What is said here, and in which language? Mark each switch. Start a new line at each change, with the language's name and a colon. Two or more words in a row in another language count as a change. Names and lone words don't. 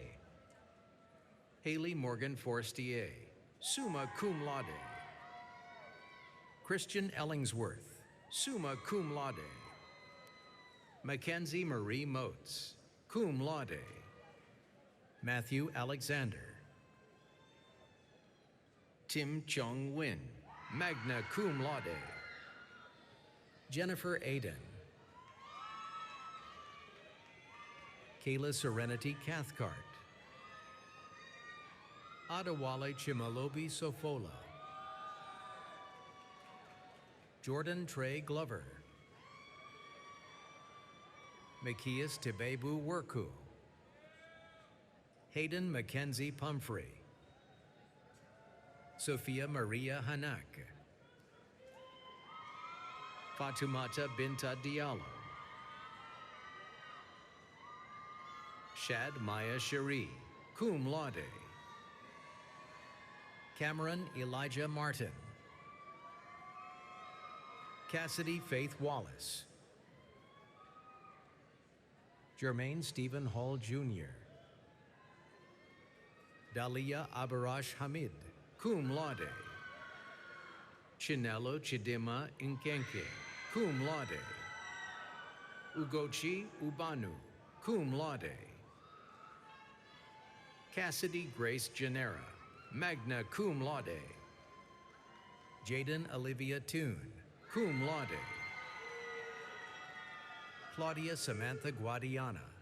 English: Haley Morgan Forestier,
Latin: summa cum laude,
English: Christian Ellingsworth,
Latin: summa cum laude,
English: Mackenzie Marie Motes,
Latin: cum laude,
English: Matthew Alexander, Tim Chung Win,
Latin: magna cum laude,
English: Jennifer Aden, Kayla Serenity Cathcart, Adewale Chimalobi Sofola, Jordan Trey Glover, Makias Tebebu Worku, Hayden Mackenzie Pumphrey, Sophia Maria Hanak, Fatumata Binta Diallo, Shad Maya Cherie,
Latin: cum laude,
English: Cameron Elijah Martin, Cassidy Faith Wallace, Jermaine Stephen Hall Jr., Dalia Abarash Hamid,
Latin: cum laude,
English: Chinelo Chidima Nkenke,
Latin: cum laude,
English: Ugochi Ubanu,
Latin: cum laude,
English: Cassidy Grace Genera,
Latin: magna cum laude,
English: Jaden Olivia Toon,
Latin: cum laude,
English: Claudia Samantha Guadiana,